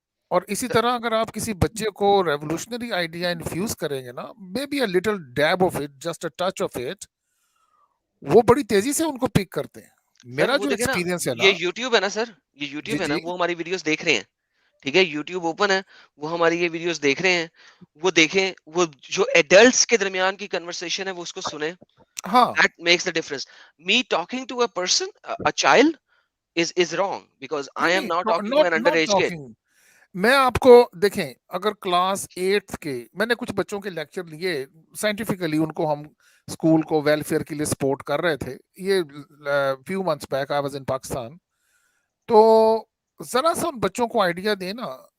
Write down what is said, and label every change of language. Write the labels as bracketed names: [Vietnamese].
[Hindi] और इसी तरह अगर आप किसी बच्चे को रेवोल्यूशनरी आइडिया इन्फ्यूज करेंगे ना, may be a little dab of it, just a touch of it, वो बड़ी तेजी से उनको पिक करते हैं. मेरा जो एक्सपीरियंस है ना, ये YouTube है ना सर, ये YouTube है ना, वो हमारी वीडियोस देख रहे हैं. ठीक है, YouTube ओपन है, वो हमारी ये वीडियोस देख रहे हैं. वो देखें, वो जो एडल्ट्स के दरमियान की कन्वर्सेशन है वो उसको सुने. हाँ, [English] that makes the difference. Me talking to a person, a child is wrong because I am now talking to an underage kid. [Hindi] मैं आपको देखें, अगर क्लास 8th के मैंने कुछ बच्चों के लेक्चर लिए साइंटिफिकली, उनको हम स्कूल को वेलफेयर के लिए सपोर्ट कर रहे थे. ये few months back I was in Pakistan. तो जरा सा उन बच्चों को आइडिया देना.